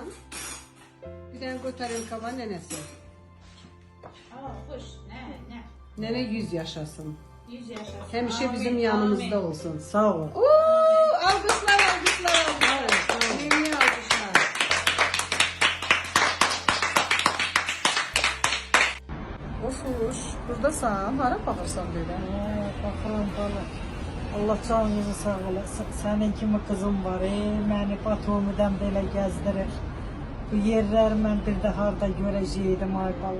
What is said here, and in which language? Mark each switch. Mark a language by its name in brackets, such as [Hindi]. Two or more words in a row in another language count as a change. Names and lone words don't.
[Turkish] Bir tane kotarım kaba nenesi. Hoş. Ne? Nene 100 yaşasın. 100 yaşasın. Hemşe bizim yanımızda olsun. Sağ ol. Alkışlar. Yeni alkışlar. [Azerbaijani] Ofuş, buradasan, hara baxırsan belə? Baxıram bala. Allah canınızı sağ olasın. Sənin kimi kızım var. Məni Batumidən belə gəzdirir. Bu yerləri mən bir də harda görəcəydim ay bala.